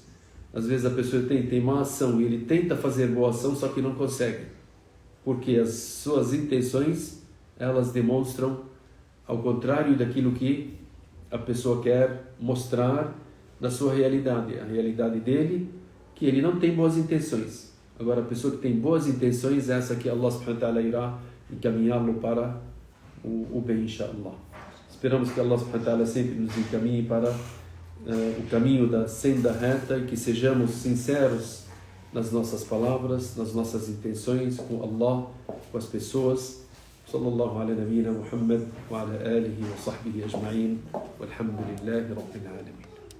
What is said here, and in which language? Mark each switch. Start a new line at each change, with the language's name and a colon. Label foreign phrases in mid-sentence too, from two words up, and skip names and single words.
Portuguese: Às vezes a pessoa tem má ação e ele tenta fazer boa ação, só que não consegue, porque as suas intenções elas demonstram ao contrário daquilo que a pessoa quer mostrar da sua realidade, a realidade dele, que ele não tem boas intenções. Agora a pessoa que tem boas intenções, essa que
Arabic: الله سبحانه وتعالى
Portuguese: irá encaminhá-lo para o bem, inshallah. Esperamos que
Arabic: الله سبحانه وتعالى
Portuguese: sempre nos encaminhe para o caminho da senda reta e que sejamos sinceros nas nossas palavras, nas nossas intenções com Allah, com as pessoas.
Arabic: صلى الله على نبينا محمد وعلى آله وصحبه أجمعين والحمد لله رب العالمين.